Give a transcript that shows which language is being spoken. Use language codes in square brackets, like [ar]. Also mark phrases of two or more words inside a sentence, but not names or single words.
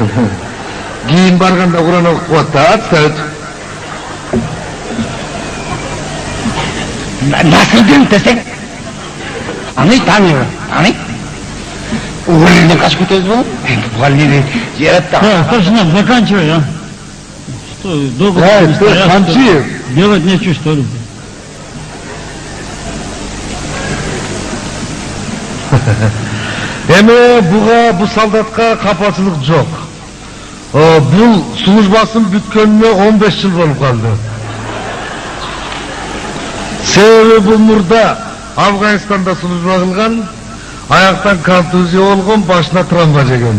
[ky] Кийин барганда Куран окуп атат. [ru] Отставить. [ky] Насырдинов десең, аны тааныбы, аны? Увольнение качып кетебиз болот? Увольнение жиберет да. [ru] Старшина, заканчивай, а? Что, долго ты кончи. Делать нечего, что ли? [ky] Эми бу солдатка капачылык жок. Бул службасын бүткөнүнө 15 жыл болуп калды. Себеби бул мурда Афганистанда служба кылган, аяктан контузия болгон, башына травма жеген.